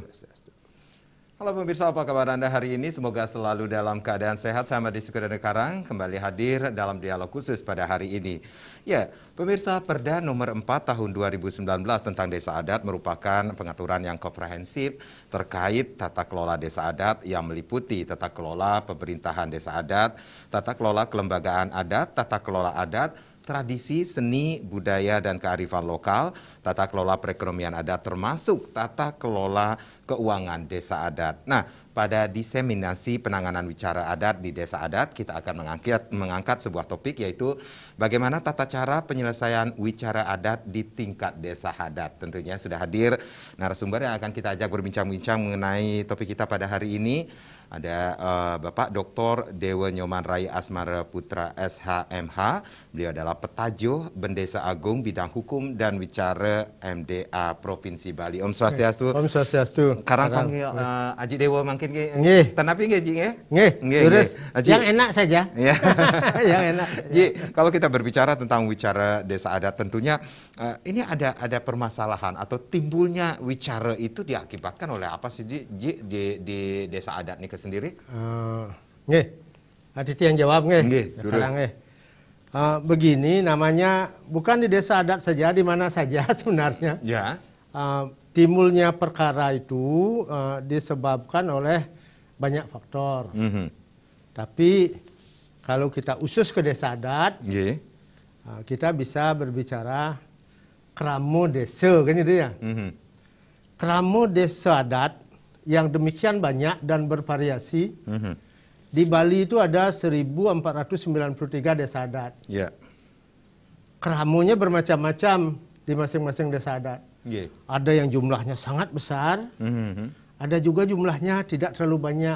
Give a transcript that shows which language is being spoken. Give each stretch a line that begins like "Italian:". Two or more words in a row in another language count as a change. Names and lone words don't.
Indonesian: Halo pemirsa, apa kabar Anda hari ini? Semoga selalu dalam keadaan sehat. Saya Madi Sukadana Karang kembali hadir dalam dialog khusus pada hari ini. Ya, pemirsa, Perda nomor 4 tahun 2019 tentang Desa Adat merupakan pengaturan yang komprehensif terkait tata kelola desa adat yang meliputi tata kelola pemerintahan desa adat, tata kelola kelembagaan adat, tata kelola adat, tradisi, seni, budaya, dan kearifan lokal, tata kelola perekonomian adat, termasuk tata kelola keuangan desa adat. Nah, pada diseminasi penanganan wicara adat di desa adat, kita akan mengangkat sebuah topik, yaitu bagaimana tata cara penyelesaian wicara adat di tingkat desa adat. Tentunya sudah hadir narasumber yang akan kita ajak berbincang-bincang mengenai topik kita pada hari ini. Ada Bapak Dr. Dewa Nyoman Rai Asmara Putra SHMH. Beliau adalah Petajo Bendesa Agung Bidang Hukum dan Wicara MDA Provinsi Bali. Om Swastiastu. Om Swastiastu. Karang panggil Aji Dewa mungkin nggih. Tenapi nggih Ji nggih? Nggih. Terus yang enak saja. Ya. Yang enak. Ji, kalau kita berbicara tentang wicara desa adat, tentunya ini ada permasalahan atau timbulnya wicara itu diakibatkan oleh apa sih Ji di desa adat nih sendiri? Nggih. Aditi yang jawab nggih. Nggih, Sekarang nggih. Begini namanya, bukan di desa adat saja, di mana saja sebenarnya. Ya. Timbulnya perkara itu disebabkan oleh banyak faktor. Tapi kalau kita usus ke desa adat, kita bisa berbicara keramo desa, kan itu ya. Keramo desa adat yang demikian banyak dan bervariasi. Di Bali itu ada 1493 desa adat. Ya. Keramonya bermacam-macam di masing-masing desa adat. Ada yang jumlahnya sangat besar, ada juga jumlahnya tidak terlalu banyak.